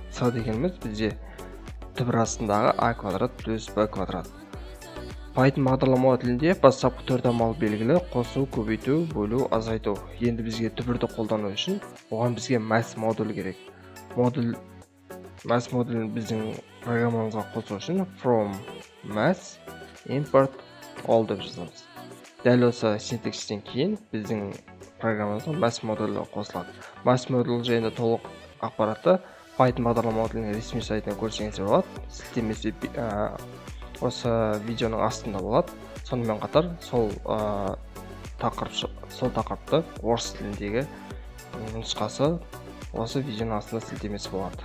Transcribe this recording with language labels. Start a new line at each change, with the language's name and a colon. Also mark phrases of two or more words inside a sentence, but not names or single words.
Kazakh: С дегеніміз бізде түбір астындағы А квадрат плюс Б квадрат. Python бағдарлама тілінде бастапқы төрт амал белгілі: қосу, көбейту, бөлу, азайту. Енді бізге түбірді қолдану үшін оған бізге math модуль керек. Math модулін біздің программамызға қосу үшін
English: from math import all
Kazakh: деп жазамыз. Дәл осы синтакстен кейін біздің программамызға math модулі қосылады. Math модулі жайында толық ақпаратты Python бағдарлама тілінің ресми сайтынан көрсеңіздер болады. Сілтемесі осы видеоның астында болады. Сонымен қатар сол тақырыпты орыс тіліндегі нұсқасы осы видеоның астында сілтемесі болады.